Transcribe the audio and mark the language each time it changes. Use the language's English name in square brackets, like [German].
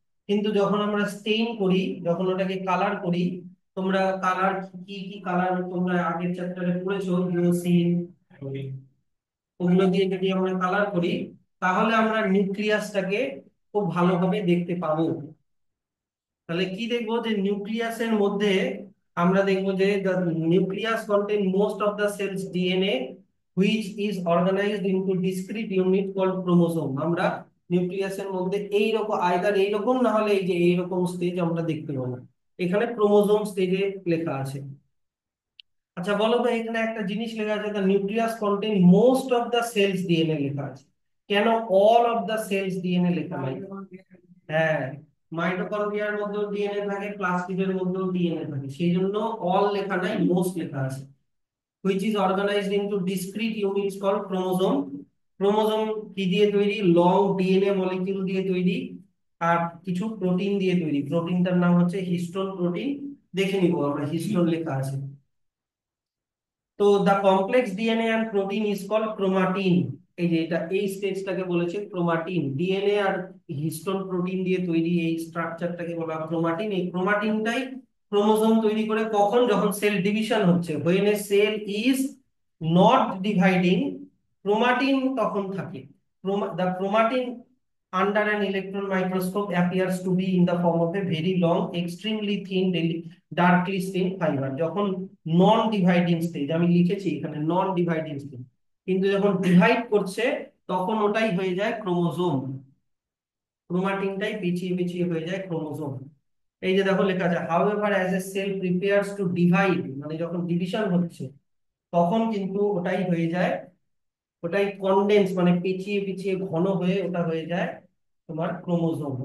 [Bangla] কিন্তু যখন আমরা স্টেইন করি, যখন ওটাকে কালার করি, তোমরা কালার কি কি কালার তোমরা আগের চ্যাপ্টারে পড়েছো, ইউসিন, ওগুলো দিয়ে যদি আমরা কালার করি তাহলে আমরা নিউক্লিয়াসটাকে খুব ভালোভাবে দেখতে পাবো। তাহলে কি দেখবো, যে নিউক্লিয়াসের মধ্যে আমরা দেখবো যে [English] the nucleus contain most of the cells DNA which is organized into discrete unit called chromosome। [Bangla] আমরা নিউক্লিয়াসের মধ্যে এই রকম আইদার এইরকম না হলে এই যে এইরকম স্টেজ আমরা দেখতে পাবো, এখানে ক্রোমোজোম স্টেজে লেখা আছে। আচ্ছা বলো তো, এখানে একটা জিনিস লেখা আছে [English] the nucleus contain most of the cell's DNA [Bangla] লেখা আছে, কেন [English] all of the cell's DNA [Bangla] লেখা নাই? হ্যাঁ, মাইটোকন্ড্রিয়ার মধ্যেও ডিএনএ থাকে, প্লাস্টিডের মধ্যেও ডিএনএ থাকে, সেই জন্য অল লেখা নাই, মোস্ট লেখা আছে। [English] Which is organized into discrete units called chromosome. [Bangla] Chromosome কি দিয়ে তৈরি? লং ডিএনএ মলিকিউল দিয়ে তৈরি, আর কিছু প্রোটিন দিয়ে তৈরি। প্রোটিনটার নাম হচ্ছে হিস্টোন প্রোটিন, দেখে নিবো আমরা, হিস্টোন লেখা আছে। [English] তো the complex DNA and protein is called chromatin. [Bangla] এই যে এটা, এই স্টেজটাকে বলেছে ক্রোমাটিন। ডিএনএ আর হিস্টোন প্রোটিন দিয়ে তৈরি এই স্ট্রাকচারটাকে বলা হয় ক্রোমাটিন। এই ক্রোমাটিনটাই ক্রোমোজোম তৈরি করে কখন? যখন সেল ডিভিশন হচ্ছে, [English] when a cell is not dividing, [Bangla] chromatin তখন থাকে। [English] The chromatin under an electron microscope appears to be in the form of a very long, extremely thin, darkly stained fiber। [Bangla] যখন non dividing stage, আমি লিখেছি এখানে non dividing stage, কিন্তু যখন divide করছে তখন ওটাই হয়ে যায় ক্রোমোজোম। ক্রোমাটিনটাই পিছিয়ে পিছিয়ে হয়ে যায় ক্রোমোজোম। এই যে দেখো লেখা আছে, [English] however as a cell prepares to divide, [Bangla] মানে যখন ডিভিশন হচ্ছে তখন কিন্তু ওটাই হয়ে যায়, ওটাই কনডেন্স মানে পেঁচিয়ে পিছিয়ে ঘন হয়ে ওটা হয়ে যায় তোমার ক্রোমোজোম।